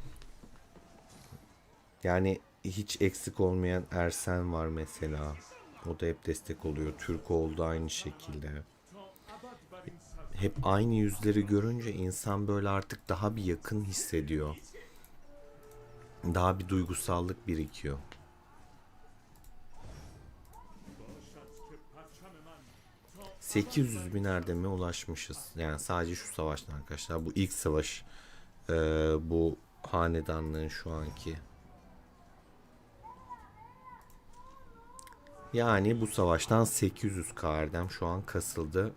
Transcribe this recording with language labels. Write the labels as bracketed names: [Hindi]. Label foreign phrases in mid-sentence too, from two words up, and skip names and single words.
[Turkish] Yani hiç eksik olmayan Ersen var mesela. O da hep destek oluyor. Türk oldu aynı şekilde. Hep aynı yüzleri görünce insan böyle artık daha bir yakın hissediyor. Daha bir duygusallık birikiyor. [Persian] باشد که پرچم من تا [Turkish] 800 bin erdeme ulaşmışız. Yani sadece şu savaştan arkadaşlar. Bu ilk savaş. Bu hanedanlığın şu anki. Yani bu savaştan 800k erdem şu an kasıldı.